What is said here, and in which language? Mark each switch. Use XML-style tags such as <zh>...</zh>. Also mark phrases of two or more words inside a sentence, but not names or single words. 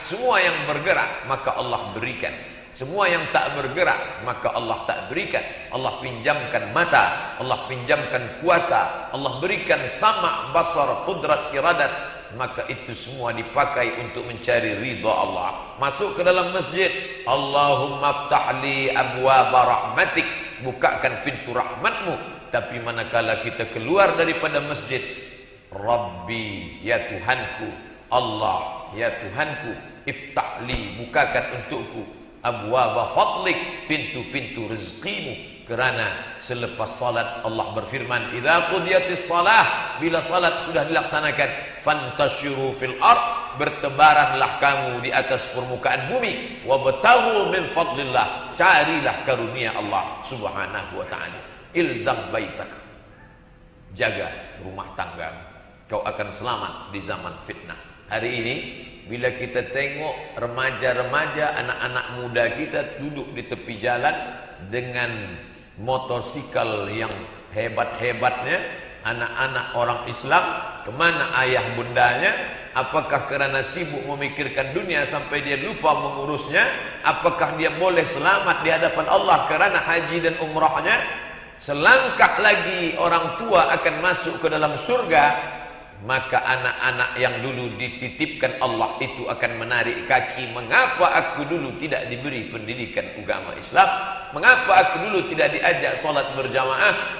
<ms>Semua yang bergerak maka Allah berikan. Semua yang tak bergerak maka Allah tak berikan. Allah pinjamkan mata, Allah pinjamkan kuasa, Allah berikan</ms> <ar>سمع، بصر، قدرة، إرادة.</ar> <ms>Maka itu semua dipakai untuk mencari ridha Allah. Masuk ke dalam masjid,</ms> <ar>اللهم افتح لي أبواب رحمتك,</ar> <ms>bukakan pintu rahmatmu. Tapi manakala kita keluar daripada masjid, Rabbi, ya Tuhanku, Allah, ya Tuhanku, iftahli, bukakan untukku,</ms> <ar>أبواب فضلك,</ar> <ms>pintu-pintu rezekimu. Kerana selepas salat Allah berfirman,</ms> <ar>إذا قضيت الصلاة,</ar> <ms>bila salat sudah dilaksanakan,</ms> <ar>فانتشروا في الأرض,</ar> <ms>bertebaranlah kamu di atas permukaan bumi,</ms> <ar>وابتغوا من فضل الله,</ar> <ms>carilah karunia Allah</ms> <ar>سبحانه وتعالى. الزم بيتك,</ar> <ms>jaga rumah tangga, kau akan selamat di zaman fitnah. Hari ini bila kita tengok remaja-remaja, anak-anak muda kita duduk di tepi jalan dengan motorsikal yang hebat-hebatnya, anak-anak orang Islam, kemana ayah bundanya? Apakah kerana sibuk memikirkan dunia sampai dia lupa mengurusnya? Apakah dia boleh selamat di hadapan Allah kerana haji dan umrahnya? Selangkah lagi orang tua akan masuk ke dalam surga. Maka anak-anak yang dulu dititipkan Allah itu akan menarik kaki. Mengapa aku dulu tidak diberi pendidikan agama Islam? Mengapa aku dulu tidak diajak solat berjamaah?</ms>